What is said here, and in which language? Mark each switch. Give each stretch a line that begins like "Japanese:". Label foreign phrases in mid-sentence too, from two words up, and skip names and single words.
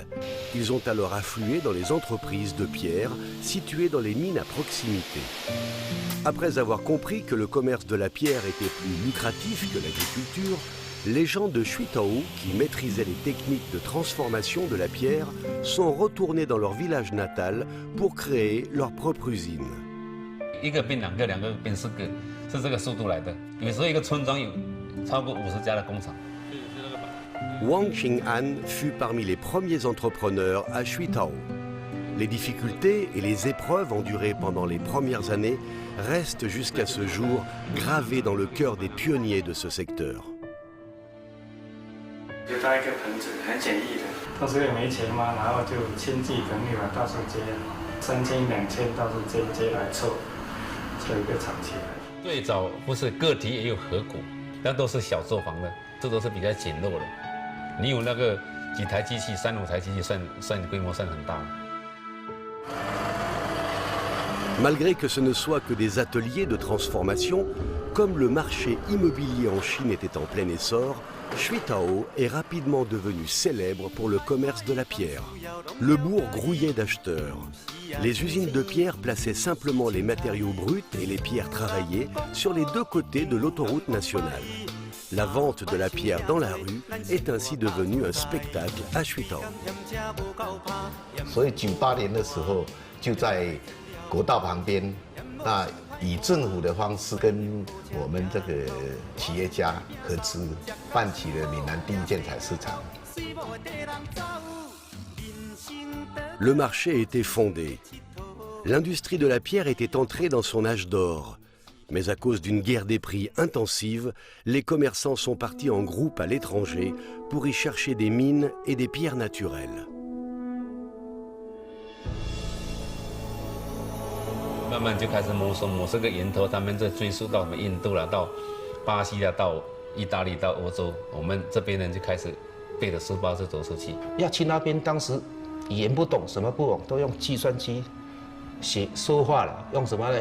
French: Ils ont alors afflué dans les entreprises de pierre situées dans les mines à proximité. Après avoir compris que le commerce de la pierre était plus lucratif que l'agriculture, les gens de Shuitao, qui maîtrisaient les techniques de transformation de la pierre, sont retournés dans leur village natal pour créer leur propre usine.
Chinese: 1 个变2个，2个变4个，是这个速度来的。有时候一个村庄有超过50家的工厂。
French: Wang Qing'an fut parmi les premiers entrepreneurs à Shuitao. Les difficultés et les épreuves endurées pendant les premières années restent jusqu'à ce jour gravées dans le cœur des pionniers de ce secteur.
Chinese: 就搭一个棚子，很简易的。当时也没钱嘛，然后就亲戚朋友啊，到处接，3000、2000到处接来凑一个厂起来。最早不是个体也有合股， 那都是小作坊的，这都是比较简陋的。你有那个几台机器，3、5台机器算规模算很大。
French: Malgré que ce ne soit que des ateliers de transformation, comme le marché immobilier en Chine était en plein essor, Xuitao est rapidement devenu célèbre pour le commerce de la pierre. Le bourg grouillait d'acheteurs. Les usines de pierre plaçaient simplement les matériaux bruts et les pierres travaillées sur les deux côtés de l'autoroute nationale. La vente de la pierre dans la rue est ainsi devenue un spectacle à Xuitao.
Chinese: 所以98年的时候，就在国道旁边，那以政府的方式跟我们这个企业家合资，办起了闽南第一建材市场。
French: Le marché était fondé. L'industrie de la pierre était entrée dans son âge d'or. Mais à cause d'une guerre des prix intensive, les commerçants sont partis en groupe à l'étranger pour y chercher des mines et des pierres naturelles.
Chinese: 慢慢就开始摸索个源头，他们在追溯到什么印度啦，到巴西啦，到意大利，到欧洲，我们这边人就开始背着书包就走出去。要去那边，当时语言不懂，什么不懂，都用计算机写说话了，用什么呢？